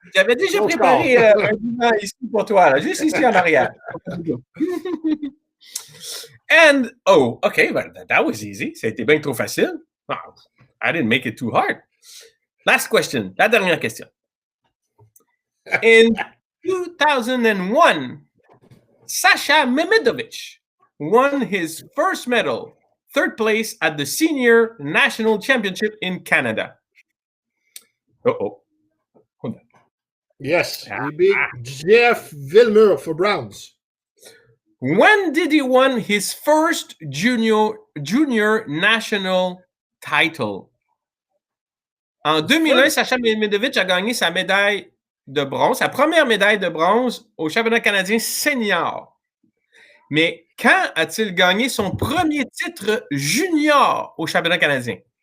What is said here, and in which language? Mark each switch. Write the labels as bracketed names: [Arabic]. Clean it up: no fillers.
[French] J'avais déjà préparé un divan ici pour toi, là, juste ici en arrière. [English] And, okay, but that was easy. [French] Ça a été bien trop facile. [English] Oh, I didn't make it too hard. Last question, [French] la dernière question. [English] In 2001, Sasha Mehmedovic won his first medal, third place at the Senior National Championship in Canada. Hold on. Yes, he beat Jeff Villemur for bronze. When did he win his first junior national title? [French] En 2001, Sasha Mehmedovic a gagné sa médaille de bronze, sa première médaille de bronze au championnat canadien senior. Mais quand a-t-il gagné son premier titre junior au championnat canadien?